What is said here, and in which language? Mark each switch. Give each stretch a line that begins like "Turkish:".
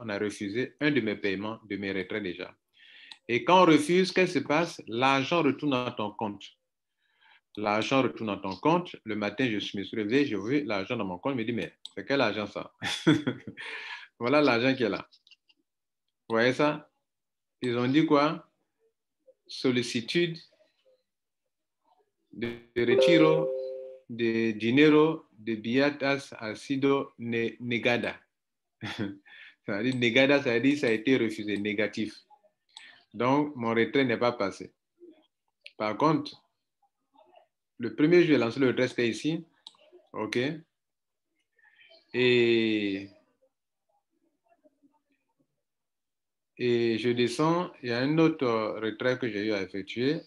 French: On a refusé un de mes paiements, de mes retraits déjà. Et quand on refuse, qu'est-ce qui se passe? L'argent retourne dans ton compte. L'argent retourne dans ton compte. Le matin, je me suis réveillé, j'ai vu l'argent dans mon compte. Je me dis, mais c'est quel argent ça? Voilà l'argent qui est là. Vous voyez ça? Ils ont dit quoi?
Spanish: Sollicitude de retiro de dinero de billetas ha sido negada.
French: Ça veut dire negada, ça veut dire ça a été refusé, négatif. Donc, mon retrait n'est pas passé. Par contre, le premier jour, j'ai lancé le retrait, c'était ici. OK. Et je descends, il y a un autre retrait que j'ai eu à effectuer.